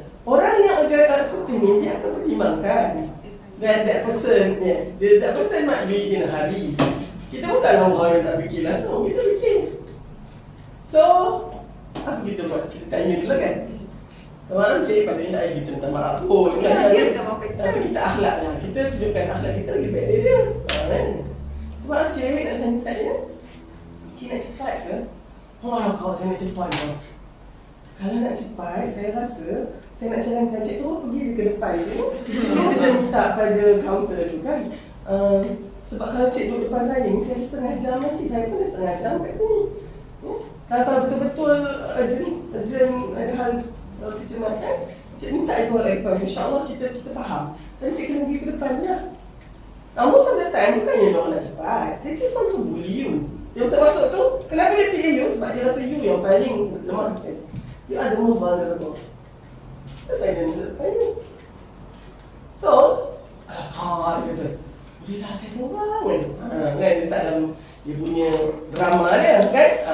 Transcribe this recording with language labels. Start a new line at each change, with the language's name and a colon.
Malay: Orang yang agak seperti ni, dia akan pertimbangkan.
English: That person, yes. That person might be in a hurry.
Malay: Kita bukanlah orang yang tak fikir langsung, kita fikir. So, apa kita buat? Kita tanya dulu kan? Tuan Cik, patutnya tak kita minta maaf pun. Dia minta maaf kita. Tapi kita akhlak lah. Kita tunjukkan akhlak kita lebih baik dari dia. Tuan Cik, nak tanya saya, Cik nak cepat ke? Kau saya nak cepat ke? Kalau nak cepat, saya rasa saya nak jalankan Cik tu pergi ke depan tu. Dia minta pada kaunter tu kan. Sebab kalau Cik duduk depan saya ni, saya setengah jam lagi. Saya pun dah setengah jam kat sini. Kalau betul-betul urgent ada hal kecemasan, Cik minta itu rekod. InsyaAllah kita faham. Dan Cik kena pergi ke depan je.
English: Most of the time,
Malay: bukannya dia orang nak cepat.
English: They just want to bully you.
Malay: Dia masuk tu, kenapa dia pilih you? Sebab dia rasa you yang paling lemah.
English: You are the most vulnerable.
Malay: That's why dia masuk depan you. So, dia kata, dia dah saya seorang kan? Dia start dalam dia punya drama dia kan?